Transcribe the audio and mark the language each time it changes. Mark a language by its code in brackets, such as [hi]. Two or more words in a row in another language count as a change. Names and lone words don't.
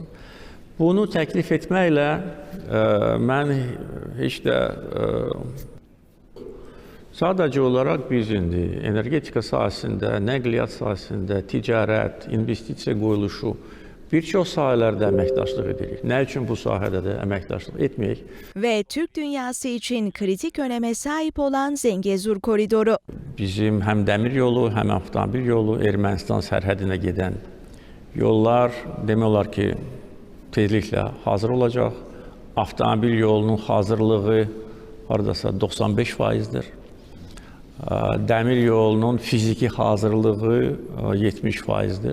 [az] Bunu təklif etməklə mən heç də sadəcə olaraq biz indi energetika sahəsində, nəqliyyat sahəsində, ticarət, investisiya qoyuluşu bir çox sahələrdə əməkdaşlıq edirik. Nə üçün bu sahədə də əməkdaşlıq etməyək? [tr] Ve Türk dünyası için kritik öneme sahip olan Zengezur Koridoru. [az] Bizim həm dəmir yolu, həm avtomobil yolu Ermənistan sərhədinə gedən yollar demək olar ki, tezliklə hazır olacaq. Avtomobil yolunun hazırlığı haradasa 95%'dir. Dəmir yolunun fiziki hazırlığı 70%'dir.